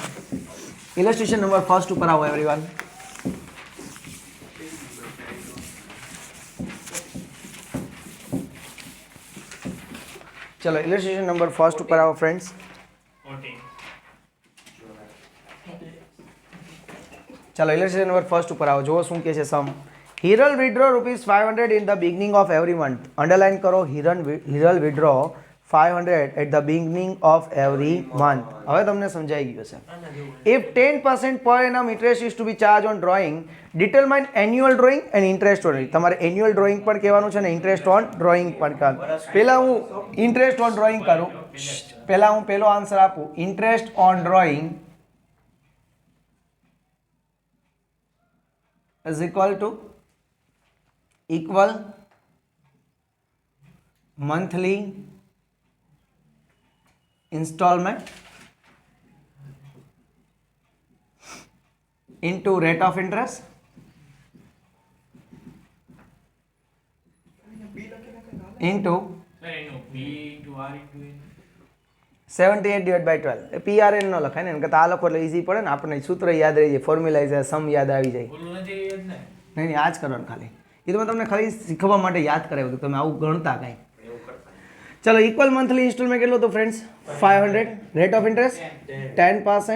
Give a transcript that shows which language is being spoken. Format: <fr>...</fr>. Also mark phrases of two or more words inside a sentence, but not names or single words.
<en>illustration number</en> <gu>1 ઉપર આવો એવરીવન. ચલો</gu> <en>illustration number</en> <gu>1 ઉપર આવો ફ્રેન્ડ્સ. ચલો</gu> <en>illustration number</en> <gu>1 ઉપર આવો. જુઓ શું કહે છે સમ.</gu> <en>હિરલ વિડ્રો ₹500 in the beginning of every month. અંડરલાઇન કરો, હિરલ વિડ્રો 500 at the beginning of every month.</en> <gu>હવે તમને સમજાઈ ગયું છે.</gu> <en>If 10% per annum interest is to be charged on drawing, determine annual drawing and interest on it.</en> <gu>તમારે</gu> <en>annual drawing</en> <gu>પણ કહેવાનું છે ને</gu> <en>interest on drawing</en> <gu>પણ કહેવાનું. પહેલા હું</gu> <en>interest on drawing</en> <gu>કરું, પહેલા હું પહેલો આન્સર આપું.</gu> <en>interest on drawing is equal monthly installment into rate of interest into 78 divided by 12.</en> <gu>PRN ન લખાય ને, આ લખો એટલે ઈઝી પડે ને, આપણને સૂત્ર યાદ રહી જાય, ફોર્મ્યુલા જાય, સમ યાદ આવી જાય. નહીં આ જ કરવાનું ખાલી. એ તો મેં તમને ખાલી શીખવા માટે યાદ કરાવ્યું હતું, તમે આવું ગણતા કાંઈ. ચલો</gu> <en>equal monthly installment</en> <gu>કેટલું હતું ફ્રેન્ડ્સ?</gu> <en>500. rate of interest 10%.</en>